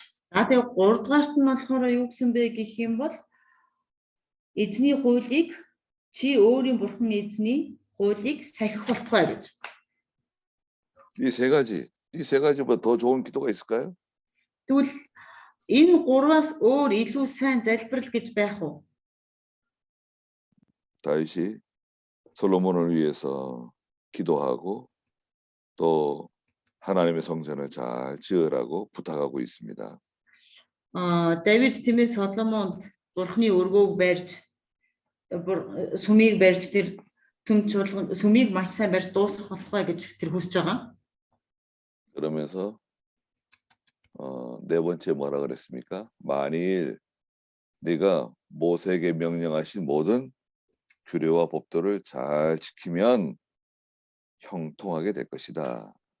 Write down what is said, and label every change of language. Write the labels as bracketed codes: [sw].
[mn] За тэгээ гуравдугаарт нь болохоор юу гэсэн бэ гэх юм бол эзний хуулийг чи өөрийн бурхан эзний хуулийг сахих болтугай гэж. [ko] 이 세 가지보다 더 좋은 기도가 있을까요? [mn] Тэгвэл энэ гурваас өөр илүү сайн залбирал гэж байх уу? [ko] 다윗이 솔로몬을 위해서 기도하고 또 하나님의 성전을 잘 지으라고 부탁하고 있습니다. [mn] Давид тийм ээ Соломонд бурхны өргөөг барьж сүмийг барьж тэр төм чуулган сүмийг маш сайн барьж дуусгах болтугай гэж тэр хүсэж байгаа. [ko] 그러면서 네 번째 뭐라 그랬습니까? 만일 네가 모세에게 명령하신 모든 규례와 법도를 잘 지키면 형통하게 될 것이다.